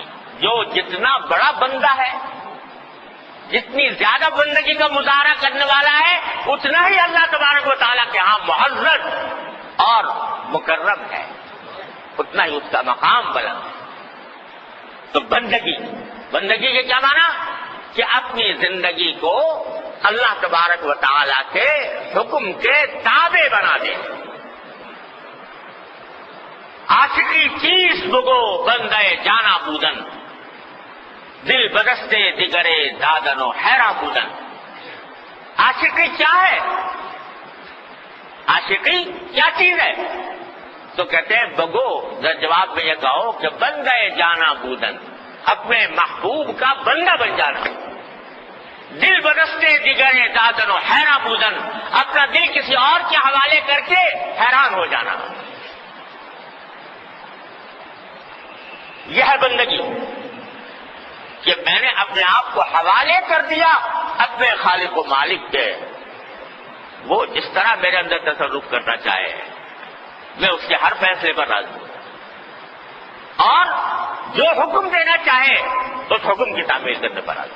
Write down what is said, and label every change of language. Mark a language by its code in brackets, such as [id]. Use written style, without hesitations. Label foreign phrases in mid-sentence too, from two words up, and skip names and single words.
[ur] جو جتنا بڑا بندہ ہے، جتنی زیادہ بندگی کا مظاہرہ کرنے والا ہے، اتنا ہی اللہ تبارک و تعالیٰ کے ہاں معزز اور مکرم ہے، اتنا ہی اس کا مقام بلند ہے. تو بندگی کے کیا معنی؟ کہ اپنی زندگی کو اللہ تبارک و تعالیٰ کے حکم کے تابع بنا دے. [fa] عاشقی چیز بگو بندے جانا بودن، دل بدستے دگرے دادن و حیرا بودن. [ur] عاشقی کیا ہے؟ عاشقی کیا چیز ہے؟ تو کہتے ہیں بگو. جواب میں یہ کہو کہ [fa] بندے جانا بودن، [ur] اپنے محبوب کا بندہ بن جانا. [fa] دل بدستے دیگر دادن و حیران بودن، [ur] اپنا دل کسی اور کے حوالے کر کے حیران ہو جانا، یہ ہے بندگی کہ میں نے اپنے آپ کو حوالے کر دیا اپنے خالق و مالک کے، وہ جس طرح میرے اندر تصرف کرنا چاہے میں اس کے ہر فیصلے پر راضی ہوں، اور جو حکم دینا چاہے اس حکم کی تعمیل کرنے پر راضی ہوں۔